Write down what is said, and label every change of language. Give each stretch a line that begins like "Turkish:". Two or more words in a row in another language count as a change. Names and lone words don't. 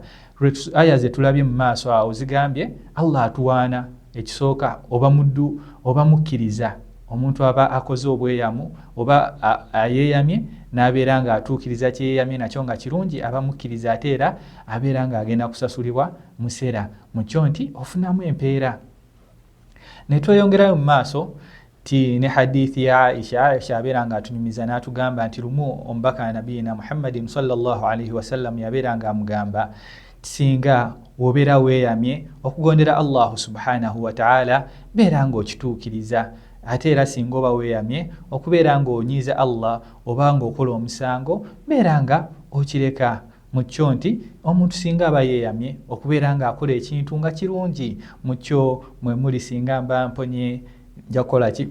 Ganda: Aya ze tulabye mu maaso awo zigambye Allah atuwaana ekisooka oba muddu oba mukkiriza, omuntu aba akoze obweyamu oba ayeeyamye n'abeera nga atuukiriza kyeyeeyamye nakyo nga kirungi, aba mukkiriza ate era abeera nga agenda kusasulibwa musera mu kyo nti ofunamu empeera. Ne tweyongerayo mu maaso ne hadithi ya Aisha abeera nga atunyumiza n'atugamba nti lumu omubaka
Arabic: نبينا محمد صلى الله عليه وسلم
Ganda: yabeera nga amugamba singa wobeera weeyamye okugondera
Arabic: الله سبحانه وتعالى
Ganda: beera nga okituukiriza, ate era singa oba weeyamye okubeera nga onyiiza Allah oba nga okola omusango beera nga okireka. Mu kyo nti omuntu singa aba yeeyamye okubeera nga akola ekintu nga kirungi, mu kyo mwe muli singa mba mponye nja kukola ki?